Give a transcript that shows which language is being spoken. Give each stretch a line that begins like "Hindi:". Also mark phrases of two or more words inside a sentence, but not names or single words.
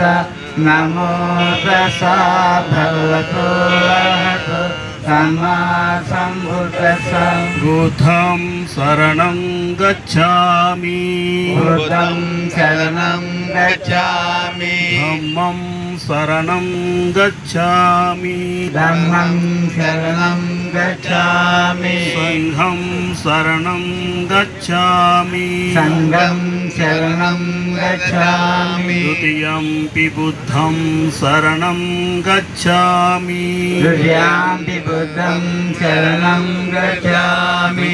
Pali: నమో తస్సా భగవతో అర్హతో సమ్మా సంబుద్ధస్స. బుద్ధం శరణం గచ్ఛామి. బుద్ధం శరణం గచ్ఛామి. ధమ్మం శరణం గచ్ఛామి. ధమ్మం శరణం गच्छामि संघं शरणं गच्छामि संघं शरणं गच्छामि द्वितीयंपि बुद्धं शरणं गच्छामि द्वितीयंपि बुद्धं शरणं गच्छामि